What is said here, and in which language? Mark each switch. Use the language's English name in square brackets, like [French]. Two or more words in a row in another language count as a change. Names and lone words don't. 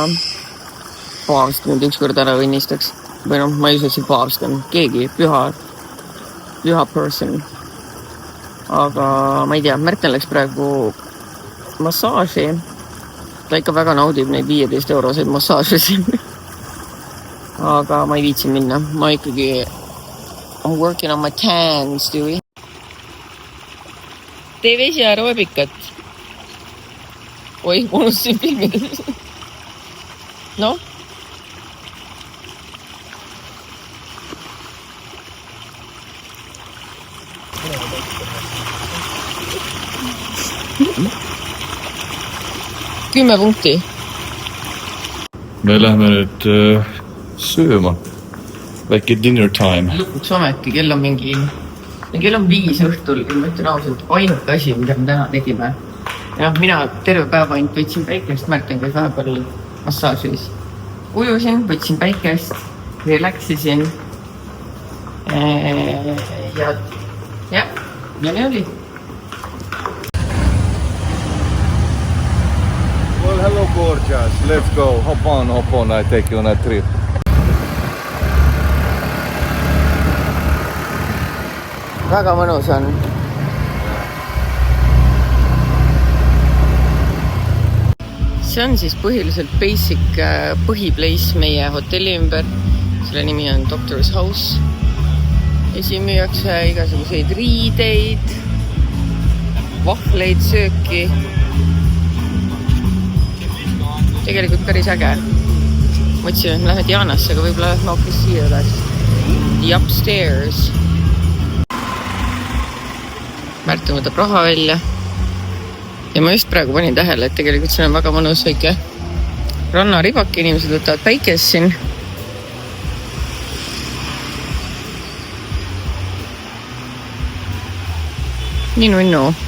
[Estonian] Paavst nüüd ükskord ära õnnistaks. Või noh, ma ei usu, et see paavst on keegi püha person. Aga ma ei tea, Märten läks praegu massaaži. Ta ikka väga naudib neid 15 euroseid massaaži. Aga ma ei viitsi minna. Ma ikkagi [English] I'm working on my tan, [Estonian] Stewie. Tee vesi aeroobikat. Oi, unustasin filmides. No? Kümme punkti. Me lähme nüüd sööma. Väike [English] dinner time. [Estonian] Lõpuks ometi, kell on 5 õhtul. Ma ütlen ausalt, ainuke asi, mida me täna tegime. Ja mina terve päeva ainult võtsin päikest, Märten käis vahepeal massaažis. Ujusin, võtsin päikest, relaxisin. Ja nii oli. [English] Well, hello gorgeous. Let's go. Hop on. I take you on a trip. [Estonian] Väga mõnus on. See on siis põhiliselt basic põhipleis meie hotelli ümber. Selle nimi on Doctor's House. Ja siin müüakse igasuguseid riideid, vahvleid, sööki. Tegelikult päris äge. Mõtlesin, et lähed Jaanasse, aga võib-olla lähed hoopis siia üles. [English] The upstairs. [Estonian] Märten võtab raha välja. Ja ma just praegu panin tähele, et tegelikult siin on väga mõnus väike rannaribak. Inimesed võtavad päikest siin. Nii nunnu.